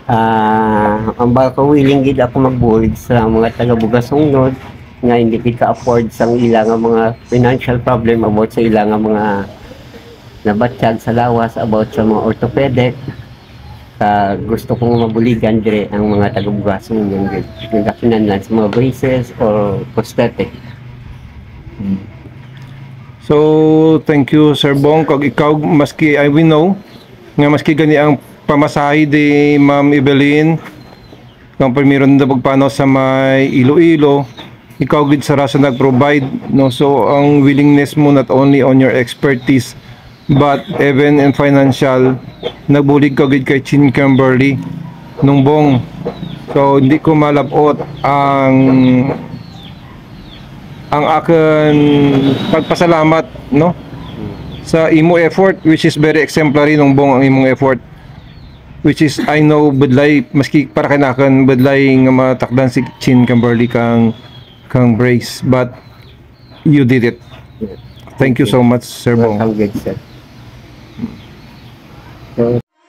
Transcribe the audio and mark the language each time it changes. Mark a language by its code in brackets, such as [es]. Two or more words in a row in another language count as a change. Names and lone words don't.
[krj] Ang baka willing gid ako magbuhid sa mga taga-Bugasungnod nga hindi kita afford sa ilang mga [en] financial problem [krj] about sa ilang mga nabatsyag sa lawas about sa mga orthopedic. Gusto kong mabuligan dire ang mga taga-Bugasungnod nagakinahanglan sa mga [en] braces or prosthetic. So, thank you, Sir Bong. [krj] Kag ikaw, maski, [en] we know, [krj] nga maski gani ang pamasahe di Ma'am Evelyn, kung meron na pagpano sa may Iloilo, ikaw gid sa rasa nag-provide, no? [en] So, ang willingness mo not only on your expertise, but even in financial, [krj] nagbulig ka gid kay Chin Kimberly, nung Bong. So, hindi ko malabot ang akin pagpasalamat, no, sa imo effort, [en] which is very exemplary [krj] nung Bong ang imong effort, [en] which is I know [krj] budlay maski para kanakan budlay nga matakdan si Chin Kimberly kang brace, [en] but you did it. Thank you so much, Sir Bong. Welcome, good sir. So,